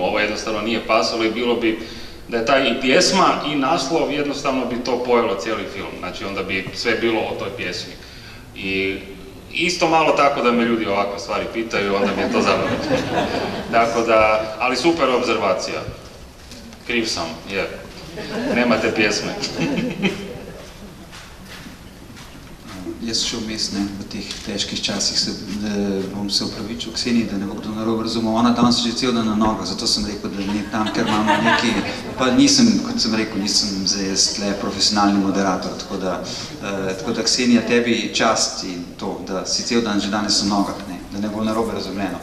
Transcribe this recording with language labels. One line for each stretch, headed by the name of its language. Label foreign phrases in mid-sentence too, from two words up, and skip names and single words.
Croatian: Ovo jednostavno nije pasalo i bilo bi da je taj i pjesma i naslov, jednostavno bi to pojelo cijeli film. Znači onda bi sve bilo o toj pjesmi. I isto malo tako da me ljudi ovakve stvari pitaju, onda mi je to zabavno. Tako da, ali super obzervacija. Kriv sam, je. Nema te pjesme.
Slovenian: Jaz še vmes, v teh težkih časih bom se upravičil Kseniji, da ne bo kdo narobe razumel. Ona danes že cel dan na nogah, zato sem rekel, da ni tam, ker imamo neki, pa nisem, kot sem rekel, nisem zdaj jaz tle profesionalni moderator, tako da Ksenija, tebi čast in to, da si cel dan že danes na nogah, da ne bo narobe razumljeno.